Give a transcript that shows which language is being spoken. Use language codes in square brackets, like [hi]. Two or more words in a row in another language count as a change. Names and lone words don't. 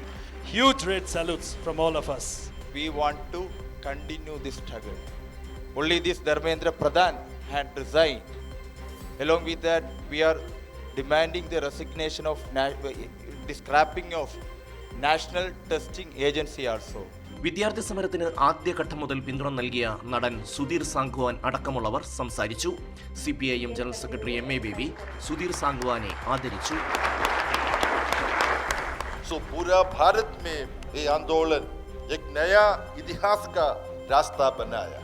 [en] Huge red salutes from all of us. We want to continue this struggle. Only this Dharmendra Pradhan had resigned. Along with that, we are demanding the resignation of the scrapping of National Testing Agency also. [ml] വിദ്യാർത്ഥി സമരത്തിന് ആദ്യഘട്ടം മുതൽ പിന്തുണ നൽകിയ നടൻ സുധീർ സാംഗ്വാൻ അടക്കമുള്ളവർ സംസാരിച്ചു. CPIM ജനറൽ സെക്രട്ടറി MA ബേബി സുധീർ സാംഗ്വാനെ ആദരിച്ചു. [hi] सो पूरा भारत में ये आंदोलन एक नया इतिहास का रास्ता बनाया.